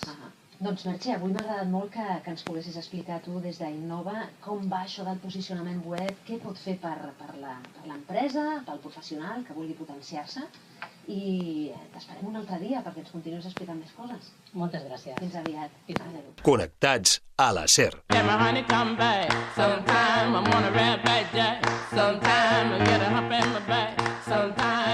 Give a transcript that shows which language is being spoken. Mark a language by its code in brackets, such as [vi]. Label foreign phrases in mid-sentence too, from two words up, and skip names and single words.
[ca] Doncs Merche, avui m'ha agradat molt que ens poguessis explicar tu des d'Innova com va això del posicionament web, què pot fer per l'empresa, pel professional que vulgui potenciar-se, i t'esperem un altre dia perquè ens continuïs explicant més coses. Moltes gràcies. Fins aviat. Adéu. Connectats a la SER. [en] Sometime I wanna rap like that. Sometime I get a hump in my back. Sometime